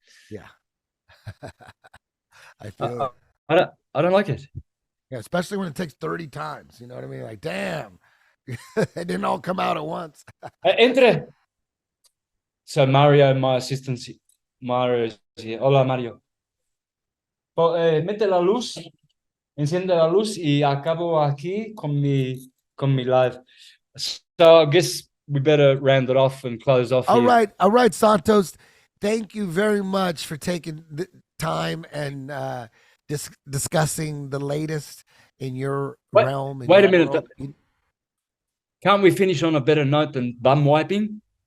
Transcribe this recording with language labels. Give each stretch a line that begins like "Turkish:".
English: Yeah. I feel I don't like it. Yeah, especially when it takes 30 times. You know what I mean? Like, damn, it didn't all come out at once.
Spanish: Entre.
English: So Mario, my assistant, Mario is here.
Spanish: Hola, Mario. Mete la luz, enciende la luz y acabo aquí con mi live.
English: So I guess we better round it off and close off All here. All right, Santos. Thank you very much for taking the time and discussing the latest in your realm. Wait a minute. Can't we finish on a better note than bum wiping?